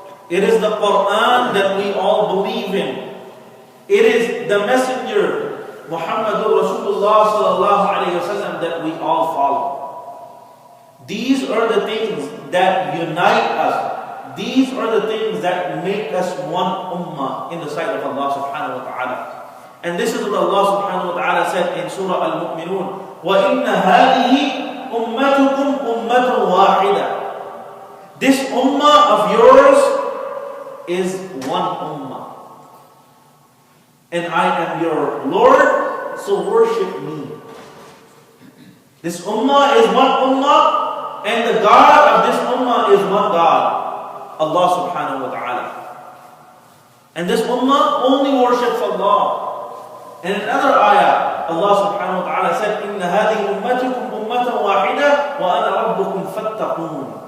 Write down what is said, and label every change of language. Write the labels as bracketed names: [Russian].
[English] It is the Quran that we all believe in. It is the messenger Muhammadur Rasulullah sallallahu alayhi wa sallam that we all follow. These are the things that unite us. These are the things that make us one ummah in the sight of Allah subhanahu wa ta'ala. And this is what Allah subhanahu wa ta'ala said in Surah Al-Mu'minun. [Arabic] وَإِنَّ هَذِهِ أُمَّتُكُمْ أُمَّةٌ وَاحِدَةٌ. [English] This ummah of yours is one ummah. And I am your Lord, so worship me. This ummah is one ummah, and the God of this ummah is one God, Allah subhanahu wa ta'ala. And this ummah only worships Allah. And in another ayah, Allah subhanahu wa ta'ala said, [Arabic] إِنَّ هَذِهِ أُمَّتُكُمْ أُمَّةً وَاحِدَةً وَأَنَا رَبُّكُمْ فَاتَّقُونَ.